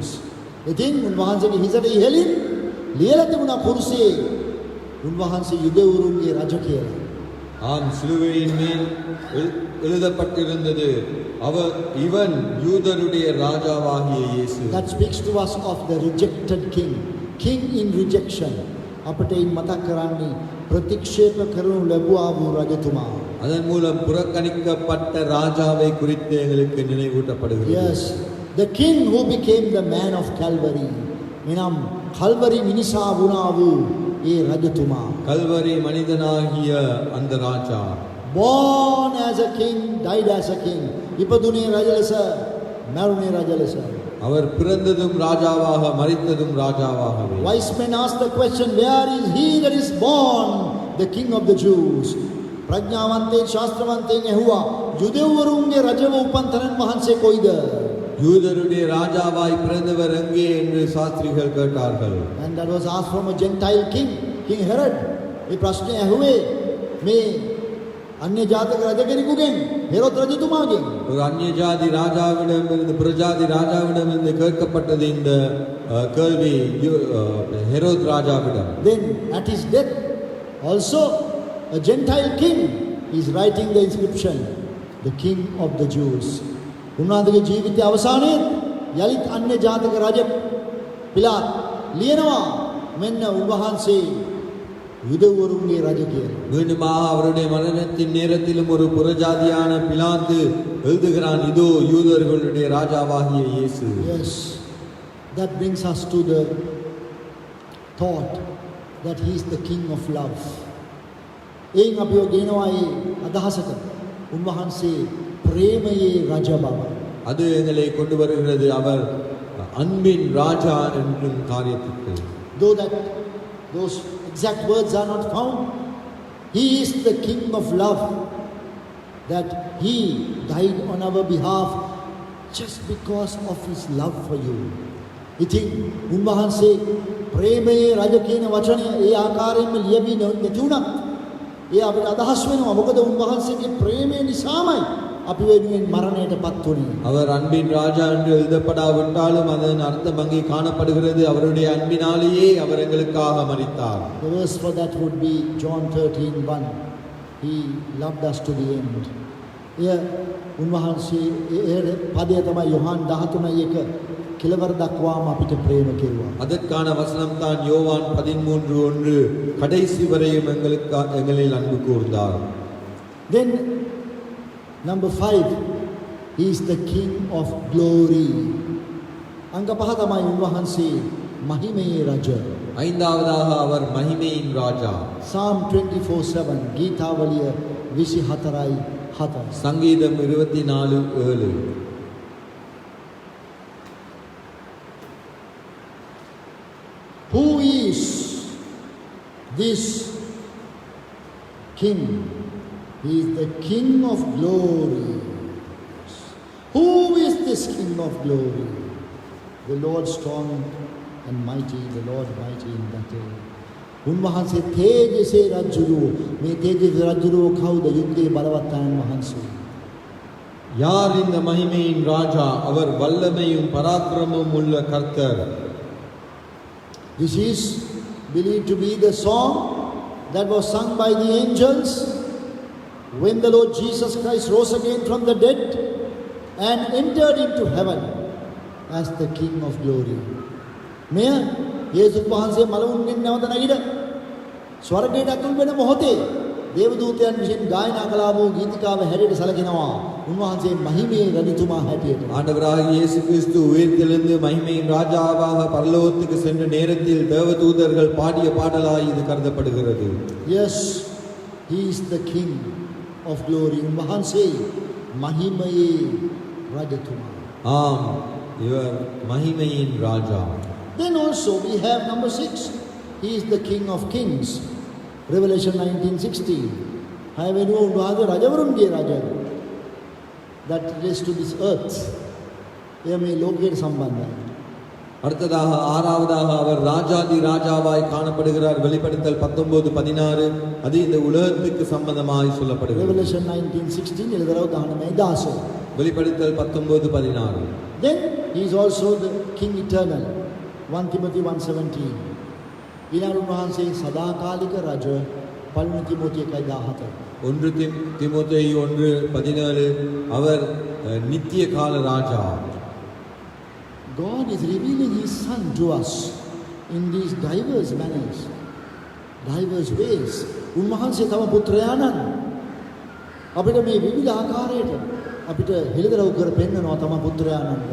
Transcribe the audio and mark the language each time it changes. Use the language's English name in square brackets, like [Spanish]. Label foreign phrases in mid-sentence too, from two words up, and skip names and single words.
[Sinhala] ඉතින් උන්වහන්සේගේ හිසට ඉහළින් ලියලා තිබුණා කුරුසේ උන්වහන්සේ යුදෙව්වරුන්ගේ රජ කියලා. [Tamil] ஆம், சிலுவையின் மேல் எழுதப்பட்டிருந்தது, இவன் யூதருடைய ராஜாவாகிய இயேசு. [English] That speaks to us of the rejected king. King in rejection. [Sinhala] අපට මේ මතක් කරන්නේ ප්‍රතික්ෂේප කරනු ලැබුවා වූ රජතුමා. [Tamil] அதன் மூலம் புறக்கணிக்கப்பட்ட ராஜாவை குறித்து எங்களுக்கு நினைவூட்டப்படுகிறது. [English] Yes, the king who became the man of Calvary. [Sinhala] එනම් කල්වරි මිනිසා වුණා වූ ඒ රජතුමා. [Tamil] கல்வரி மனிதனாகிய அந்த ராஜா. [English] Born as a king, died as a king. [Sinhala] ඉපදුනේ රජ ලෙස, මරුණේ රජ ලෙස. [Tamil] அவர் பிறந்ததும் ராஜாவாக, மரித்ததும் ராஜாவாகவே. [English] Wise men asked the question, where is he that is born the king of the Jews? [Sinhala] ප්‍රඥාවන්තයන් ශාස්ත්‍රවන්තයන් ඇහුවා, යුදෙව්වරුන්ගේ රජව උපන් තැනන් වහන්සේ කොයිද? [Tamil] யூதருடைய ராஜாவாய் பிறந்தவர் எங்கே என்று சாஸ்திரிகள் கேட்டார்கள். [English] And that was asked from a Gentile king, King Herod. [Sinhala] මේ ප්‍රශ්නේ ඇහුවේ මේ අන්‍ය ජාතක රජ කෙනෙකුගෙන්, හෙරොද් රජතුමාගෙන්. [Tamil] ஒரு அந்நிய ஜாதி ராஜாவிடமிருந்து, புறஜாதி ராஜாவிடமிருந்து கேட்கப்பட்டது இந்த கேள்வி ஹெரோத் ராஜாவிடம். [English] Then at his death also a Gentile king is writing the inscription, the king of the Jews. [Sinhala] උන්වහන්සේගේ ජීවිතය අවසානයේ යලිත් අන්‍ය ජාතික රජ පිලාත් ලියනවා මෙන්න උන්වහන්සේ யூதவருடைய රජ කියලා. [Tamil] மீண்டுமாக அவருடைய மரணத்தின் நேரத்திலும் ஒரு புறஜாதியான பிலாத்து எழுதுகிறான், இதோ யூதர்களுடைய ராஜாவாகிய இயேசு. [English] Yes, that brings us to the thought that he is the king of love. [Sinhala] එයින් අපිව ගෙනවා ඒ අදහසට උන්වහන්සේ ප්‍රේමයේ රජ බව. [Tamil] அது எங்களை கொண்டு வருகிறது அவர் அன்பின் ராஜா என்னும் காரியத்திற்கு. [English] Though that those exact words are not found, he is the king of love, that he died on our behalf just because of his love for you. [Sinhala] ඉතින් උන්වහන්සේ ප්‍රේමයේ රජ කියන වචනය ඒ ආකාරයෙන්ම ලියවි නැති වුණත් ඒ අපිට අදහස් වෙනවා මොකද උන්වහන්සේගේ ප්‍රේමය නිසාමයි අපි වෙනුවෙන් මරණයටපත් වුණේ. [Tamil] அவர் அன்பின் ராஜா என்று எழுதப்படாவிட்டாலும் அதன் அர்த்தம் அங்கே காணப்படுகிறது, அவருடைய அன்பினாலேயே அவர் எங்களுக்காக மரித்தார். [English] The verse for that would be John 13:1. He loved us to the end. [Sinhala] උන්වහන්සේ ඒ පදය තමයි යොහන් 13:1 කෙලවර දක්වාම අපිට ප්‍රේම කෙරුවා. [Tamil] அதற்கான வசனம் தான் யோவான் 13:1 கடைசி வரையும் எங்களில் அன்பு கூர்ந்தார். [English] Then number 5, he is the king of glory. [Sinhala] අංග පහ තමයි උන්වහන්සේ මහිමේ රජ. [Tamil] ஐந்தாவதாக அவர் மகிமையின் ராஜா. [Sinhala] Psalm 24:7 ගීතාවලිය 24:7. [Tamil] சங்கீதம் 24:7. [English] Who is this king? He is the king of glory. Who is this king of glory? The Lord strong and mighty, the Lord mighty in battle. [Sinhala] උන්වහන්සේ තේජසේ රජුරෝ. මේ තේජසේ රජුරෝ කවුද? යුද්ධයේ බලවත්යන් වහන්සේ. [Tamil] யார் இந்த மகிமையின் ராஜா? அவர் வல்லமையும் பராக்கிரமும் உள்ள கர்த்தர். [English] This is believed to be the song that was sung by the angels when the Lord Jesus Christ rose again from the dead and entered into heaven as the King of glory. [Sinhala] මෙය යේසුස් වහන්සේ මලවුන්ගෙන් නැවත නැගිට ස්වර්ගයට අතුල් වෙන මොහොතේ දේවදූතයන් විසින් ගායනා කළා වූ ගීතිකාව හැටියට සැලකෙනවා. උන්වහන්සේ මහිමේ රජතුමා හැටියට. [Tamil] ஆண்டவராகிய இயேசு கிறிஸ்து உயிர்த்தெழுந்து மகிமையின் ராஜாவாக பரலோகத்துக்கு சென்ற நேரத்தில் தேவதூதர்கள் பாடிய பாடலாய் இது கருதப்படுகிறது. [English] Yes, he is the King of glory. [Sinhala] උන්වහන්සේ මහිමේ රජතුමා. [Tamil] ஆம், இவர் மகிமையின் ராஜா. [English] Then also we have number 6. He is the King of kings. Revelation 19:16. Havenuwa unwahage rajawurunge raja. That relates to this earth. [Sinhala] එය මේ ලෝකයට සම්බන්ධයි. [Tamil] அடுத்ததாக ஆறாவதாக அவர் ராஜாதி ராஜாவாய் காணப்படுகிறார். வெளிப்படுத்தல் 19:16 அது இந்த உலகத்துக்கு சம்பந்தமாய் சொல்லப்படுகிறது. Revelation 19:16 எழுதරව 19:10. வெளிப்படுத்தல் 19:16. [English] Then he is also the King eternal. 1 Timothy 1:17. [Sinhala] ඊළඟ උන්වහන්සේ සදාකාලික රජ. පළවෙනි තිමෝති 1:17. [Tamil] 1 தீமோத்தேயு 1:17 அவர் நித்திய கால ராஜா. [English] God is revealing his son to us in these diverse manners, diverse ways. [Sinhala] උන්වහන්සේ තම පුත්‍රයාණන් අපිට මේ විවිධ ආකාරයට අපිට හෙළිදරව් කර පෙන්නනවා තම පුත්‍රයාණන්ට.